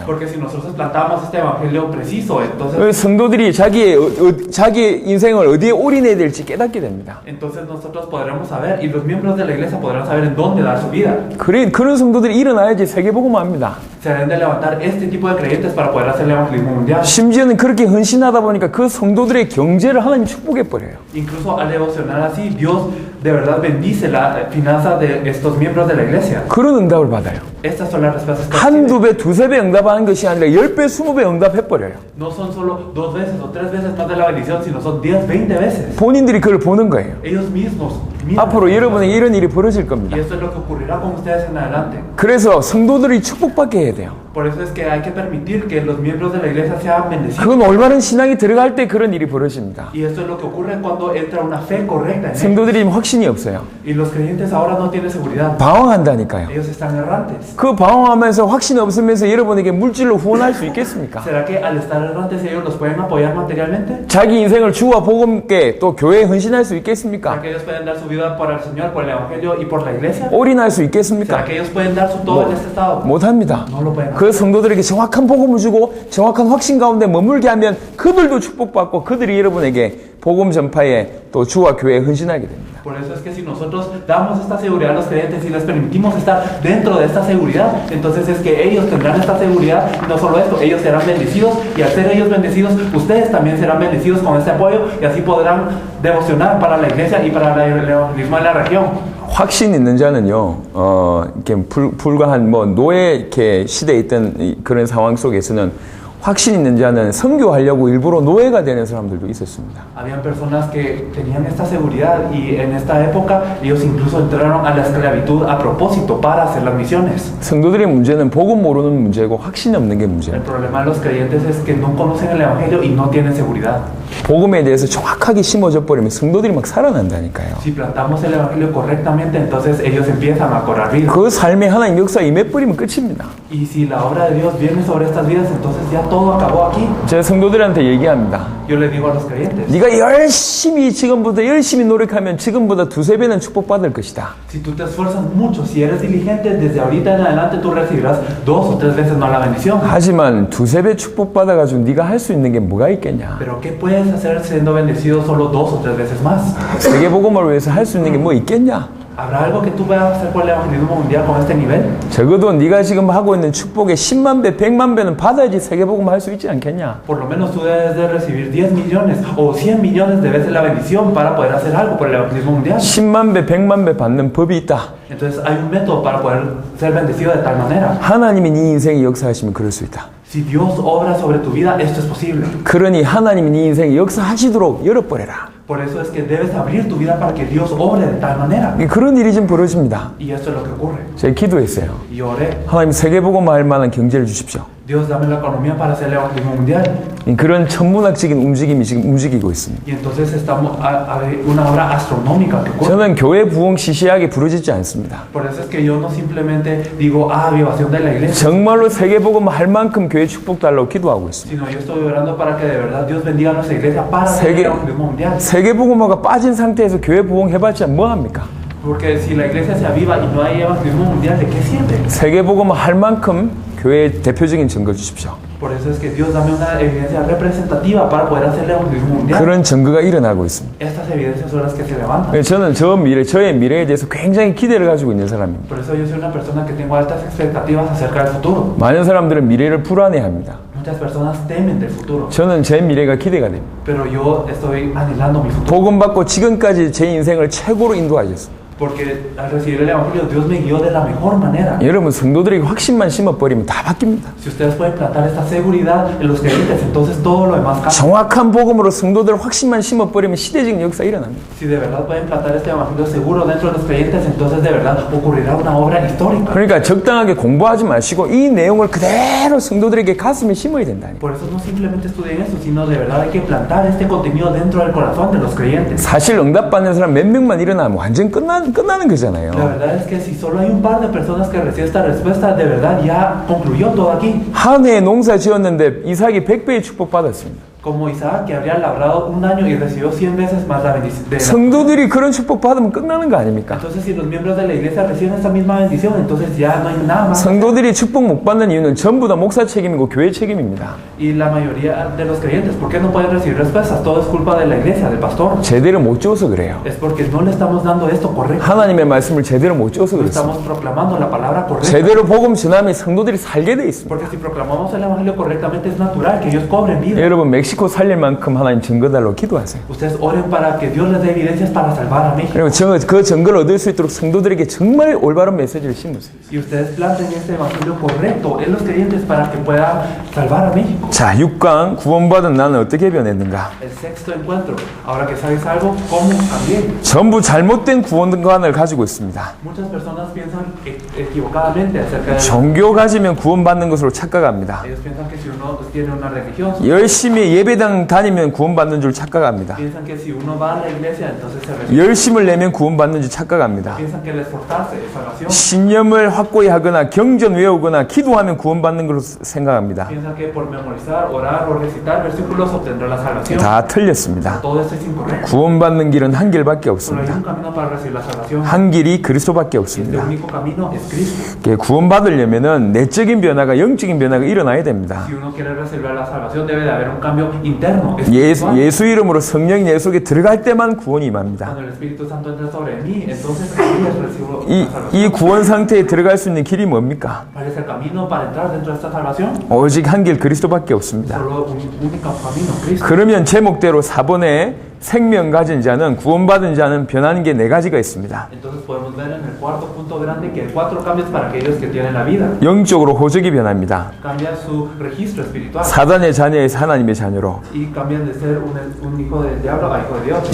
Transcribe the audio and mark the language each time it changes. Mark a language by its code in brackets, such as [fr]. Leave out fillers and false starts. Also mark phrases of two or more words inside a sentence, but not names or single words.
[es] Porque si nosotros plantamos este evangelio preciso, entonces [ko] 성도들이 자기 인생을 어디에 올인해야 될지 깨닫게 됩니다. [es] nosotros podremos saber, y los miembros de la iglesia podrán saber en dónde dar su vida. [ko] 그런 성도들이 일어나야지 세계복음화합니다. [es] Se deben de levantar este tipo de creyentes para poder hacer el evangelismo mundial. [ko] 심지어는 그렇게 헌신하다 보니까 그 성도들의 경제를 하나님 축복해버려요. [es] Incluso al devocionar así, Dios de verdad bendice la finanza de estos miembros de la iglesia. [ko] 그런 응답을 받아요. [es] Estas son las respuestas que [ko] 한두 배, 두세 배 응답하는 것이 아니라 10배, 20배 응답해버려요. [es] no son solo 2 veces o 3 veces más de la bendición, sino son 10, 20 veces. [ko] 본인들이 그걸 보는 거예요. [es] Ellos mismos miran. [ko] 앞으로 여러분에게 이런 일이 벌어질 겁니다. [es] Y esto es lo que ocurrirá con ustedes en adelante. [ko] 그래서 성도들이 축복받게 해야 돼요. [es] Por eso es que hay que permitir que los miembros de la iglesia sean bendecidos. [ko] 그건 올바른 신앙이 들어갈 때 그런 일이 벌어집니다. [es] Y esto es lo que ocurre cuando entra una fe correcta en ellos. [ko] 성도들이 확신이 없어요. [es] Y los creyentes ahora no tienen seguridad. [ko] 방황한다니까요. [es] Ellos están errantes. [ko] 그 방황하면서 확신이 없으면서 여러분에게 물질로 후원할 수 있겠습니까? [es] ¿Será que al estar errantes ellos los pueden apoyar materialmente? [ko] 자기 인생을 주와 복음께 또 교회에 헌신할 수 [es] ¿Será [ko] 있겠습니까? [es] que ellos pueden dar su vida por el Señor, por el Evangelio y por la iglesia? [ko] 올인할 수 [es] ¿Será [ko] 있겠습니까? [es] que ellos pueden dar su todo en este estado? [ko] 못합니다. [es] No lo pueden hacer. [ko] 그 성도들에게 정확한 복음을 주고 정확한 확신 가운데 머물게 하면 그들도 축복받고 그들이 여러분에게 복음 전파에 또 주와 교회에 헌신하게 됩니다. [es] Por eso es que si nosotros damos esta seguridad a los creyentes y les permitimos estar dentro de esta seguridad, entonces es que ellos tendrán esta seguridad y no solo esto, ellos serán bendecidos y al ser ellos bendecidos, ustedes también serán bendecidos con este apoyo y así podrán devocionar para la iglesia y para el evangelismo de la región. [ko] 확신 있는 자는요, 이렇게 불과 한 노예 이렇게 시대에 있던 그런 상황 속에서는 확신 있는 자는 선교하려고 일부러 노예가 되는 사람들도 있었습니다. [es] Habían personas que tenían esta seguridad y en esta época ellos incluso entraron a la esclavitud a propósito para hacer las misiones. [ko] 성도들의 문제는 복음 모르는 문제고 확신이 없는 게 [es] El [ko] 문제예요. [es] problema de los creyentes es que no conocen el evangelio y no tienen seguridad. [ko] 복음에 대해서 정확하게 심어져 버리면 성도들이 막 살아난다니까요. [es] Si plantamos el evangelio correctamente, entonces ellos empiezan a cobrar vida. [ko] 그 삶에 하나님 역사 임해버리면 끝입니다. [es] Y si la obra de Dios viene sobre estas vidas, entonces ya todo acabó aquí. [ko] 제가 성도들한테 얘기합니다. [es] Yo le digo a los creyentes, [ko] 네가 지금보다 열심히 노력하면 지금보다 두세 배는 축복받을 것이다. [es] si tú te esfuerzas mucho, si eres diligente, desde ahorita en adelante tú recibirás 2 o 3 veces más la bendición. [ko] 하지만 두세 배 축복받아가지고 네가 할 수 있는 게 뭐가 있겠냐. [es] Pero ¿qué puedes hacer siendo bendecido solo 2 o 3 veces más? [ko] 세계복음을 위해서 할 수 있는 게 뭐 있겠냐. [es] ¿Habrá algo que tú puedas hacer por el evangelismo mundial con este nivel? [ko] 적어도 네가 지금 하고 있는 축복의 10만 배, 100만 배는 받아야지 세계복음 할 수 있지 않겠냐. [es] Por lo menos tú debes de recibir 10 millones o 100 millones de veces la bendición para poder hacer algo por el evangelismo mundial. [ko] 10만 배, 100만 배 받는 법이 있다. [es] Entonces hay un método para poder ser bendecido de tal manera. [ko] 하나님이 네 인생에 역사하시면 그럴 수 있다. [es] Si Dios obra sobre tu vida, esto es posible. [ko] 그러니 하나님이 네 인생에 역사하시도록 열어버려라. [es] Por eso es que debes abrir tu vida para que Dios obre de tal manera. [ko] 그런 일이 좀 벌어집니다. [es] Y esto es lo que ocurre. [ko] 제가 기도했어요. [es] Y oré, [ko] 하나님 세계복음화 할 만한 경제를 주십시오. [es] Dios dame la economía para hacer el evangelismo mundial. [ko] 그런 천문학적인 움직임이 지금 움직이고 있습니다. [es] Y entonces estamos a una obra astronómica que ocurre. [ko] 저는 교회 부흥 시시하게 부르짖지 않습니다. [es] Por eso es que yo no simplemente digo, avivación de la iglesia, [ko] 정말로 세계복음 할 만큼 교회 축복 달라고 기도하고 있습니다. [es] sino yo estoy orando para que de verdad Dios bendiga a nuestra iglesia para hacer el evangelismo mundial. [ko] 세계복음화가 빠진 상태에서 교회 부흥 해봤자 뭐합니까? [es] Porque si la iglesia se aviva y no hay evangelismo mundial, ¿de qué sirve? [ko] 세계복음화 할 만큼 교회의 대표적인 증거 주십시오. [es] Por eso es que Dios dame una evidencia representativa para poder hacer el evangelismo mundial. [ko] 그런 증거가 일어나고 있습니다. [es] Estas evidencias son las que se levantan. [ko] 저는 저의 미래에 대해서 굉장히 기대를 가지고 있는 사람입니다. [es] Por eso yo soy una persona que tengo altas expectativas acerca del futuro. [ko] 많은 사람들은 미래를 불안해합니다. [es] Muchas personas temen del futuro. [ko] 저는 제 미래가 기대가 됩니다. [es] Pero yo estoy anhelando mi futuro. [ko] 복음 받고 지금까지 제 인생을 최고로 인도하셨습니다. [es] Porque al recibir el Evangelio, Dios me guió de la mejor manera. [ko] 여러분 성도들에게 확신만 심어버리면 다 바뀝니다. [es] Si ustedes pueden plantar esta seguridad en los creyentes, entonces todo lo demás cambia. [ko] 정확한 복음으로 성도들 확신만 심어버리면 시대적 역사 일어납니다. [es] Si de verdad pueden plantar este Evangelio seguro dentro de los creyentes, entonces de verdad ocurrirá una obra histórica. [ko] 그러니까 적당하게 공부하지 마시고 이 내용을 그대로 성도들에게 가슴에 심어야 된다니까. [es] Por eso no simplemente estudien esto, sino de verdad hay que plantar este contenido dentro del corazón de los creyentes. [ko] 사실 응답받는 사람 몇 명만 일어나면 완전 끝나는 거잖아요. [es] La verdad es que si solo hay un par de personas que reciben esta respuesta, de verdad ya concluyó todo aquí. [ko] 한 해에 농사 지었는데 이삭이 100배의 축복 받았습니다. [es] Como Isaac, que habría labrado un año y recibió 100 veces más la bendición. [ko] 성도들이 그런 축복 받으면 끝나는 거 아닙니까? [es] Entonces, si los miembros de la iglesia reciben esta misma bendición, entonces ya no hay nada más. [ko] 성도들이 축복 못 받는 이유는 전부 다 목사 책임이고 교회 책임입니다. [es] Y la mayoría de los creyentes, ¿por qué no pueden recibir respuestas? Todo es culpa de la iglesia, del pastor. [ko] 제대로 못 지어서 그래요. [es] Es porque no le estamos dando esto correcto. [ko] 하나님의 말씀을 제대로 못 지어서 [es] No [ko] 그렇습니다. [es] estamos proclamando la palabra correcta. [ko] 제대로 복음 전하면 성도들이 살게 돼 있습니다. [es] Porque si proclamamos el evangelio correctamente, es natural que ellos cobren vida. [ko] 여러분 멕시코 살릴 만큼 하나님 증거 달라고 기도하세요. [es] Ustedes oren para que Dios les dé evidencias para salvar a México. [ko] 그리고 그 증거를 얻을 수 있도록 성도들에게 정말 올바른 메시지를 심으세요. [es] Y ustedes planten este evangelio correcto en los creyentes para que pueda salvar a México. [ko] 자, 6강 구원받은 나는 어떻게 변했는가? [es] El sexto encuentro. Ahora que sabes algo, ¿cómo cambié? [ko] 전부 잘못된 구원관을 가지고 있습니다. [es] Muchas personas piensan equivocadamente acerca de [ko] 종교 가지면 구원받는 것으로 착각합니다. [es] ellos piensan que si uno tiene una religión, [ko] 열심히 예배당 다니면 구원받는 줄 착각합니다. [es] piensan que si uno va a la iglesia, entonces se recibe. [ko] 열심을 내면 구원받는 줄 착각합니다. [es] Piensan que el esforzarse es salvación. [ko] 신념을 확고히 하거나 경전 외우거나 기도하면 구원받는 걸로 생각합니다. [es] Piensan que por memorizar, orar o recitar versículos obtendrá la salvación. [ko] 다 틀렸습니다. [es] Todo esto es incorrecto. [ko] 구원받는 길은 한 길밖에 [es] Solo hay [ko] 없습니다. [es] un camino para recibir la salvación. [ko] 한 길이 그리스도밖에 [es] Y el [ko] 없습니다. [es] único camino es Cristo. [ko] 구원받으려면은 내적인 변화가 영적인 변화가 일어나야 됩니다. [es] Si uno quiere recibir la salvación, debe de haber un cambio interno. espiritual. [ko] 예수 이름으로 성령이 내 속에 들어갈 때만 구원이 임합니다. [es] Cuando el Espíritu Santo entra sobre mí, entonces ahí recibo la [ko] 이 [es] salvación. [ko] 구원 상태에 들어갈 수 있는 길이 뭡니까? [es] ¿Cuál es el camino para entrar dentro de esta salvación? [ko] 오직 한 길 그리스도밖에 없습니다. [es] Solo un único camino, Cristo. [ko] 그러면 제목대로 4번에 생명 가진 자는 구원받은 자는 변하는 게 4가지가 있습니다. [es] Entonces podemos ver en el cuarto punto grande que hay 4 cambios para aquellos que tienen la vida. [ko] 영적으로 호적이 변합니다. [es] Cambia su registro espiritual [ko] 사단의 자녀에서 하나님의 자녀로. [es] y cambian de ser un hijo del diablo a hijo de Dios.